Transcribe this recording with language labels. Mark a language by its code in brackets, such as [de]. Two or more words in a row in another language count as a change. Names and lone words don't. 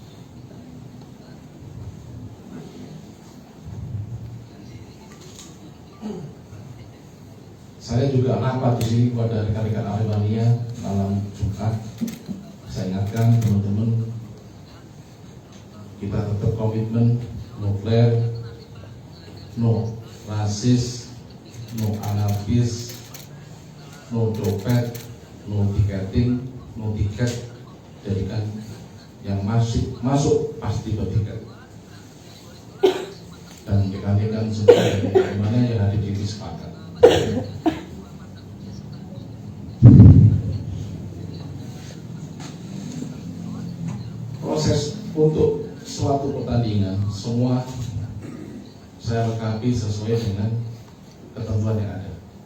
[id] Saya juga rapat di sini kepada rekan-rekan Aremania malam Jumat. Saya ingatkan teman-teman, kita tetap komitmen, [en] no flare, no rasis, no anarkis, no copet, no tiketing, no tiket. [id] Jadikan yang masuk pasti bertiket. Dan rekan-rekan semua dari mana yang hadir di sini sepakat. Proses untuk suatu pertandingan semua saya lengkapi sesuai dengan ketentuan